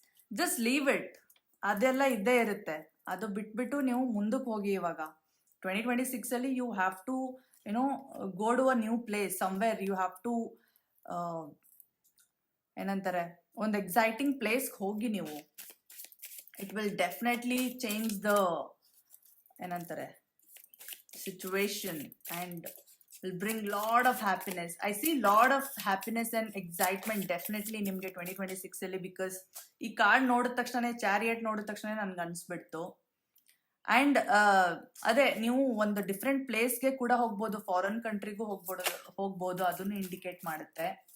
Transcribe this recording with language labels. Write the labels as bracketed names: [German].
[English] Just leave it. [Kannada] ಅದೆಲ್ಲ ಇದ್ದೇ ಇರುತ್ತೆ. ಅದು ಬಿಟ್ಬಿಟ್ಟು ನೀವು ಮುಂದಕ್ಕೆ ಹೋಗಿ. ಇವಾಗ [English] 2026 ಅಲ್ಲಿ you have to go to a new place somewhere. You have to [Kannada] ಏನಂತಾರೆ, ಒಂದು ಎಕ್ಸೈಟಿಂಗ್ ಪ್ಲೇಸ್ಗೆ ಹೋಗಿ ನೀವು. [English] It will definitely change the ಏನಂತಾರೆ situation and will bring lot of happiness. I see lot of happiness and excitement definitely [Kannada] ನಿಮಗೆ 2026 ಅಲ್ಲಿ, because ಈ card ನೋಡಿದ ತಕ್ಷಣ, ಚಾರಿಯಟ್ ನೋಡಿದ ತಕ್ಷಣ ನನ್ಗೆ ಅನ್ಸ್ಬಿಡ್ತು. ಆ್ಯಂಡ್ ಅದೇ ನೀವು ಒಂದು ಡಿಫ್ರೆಂಟ್ ಪ್ಲೇಸ್ಗೆ ಕೂಡ ಹೋಗ್ಬೋದು, ಫಾರಿನ್ ಕಂಟ್ರಿಗೂ ಹೋಗ್ಬೋದು, ಅದನ್ನು ಇಂಡಿಕೇಟ್ ಮಾಡುತ್ತೆ.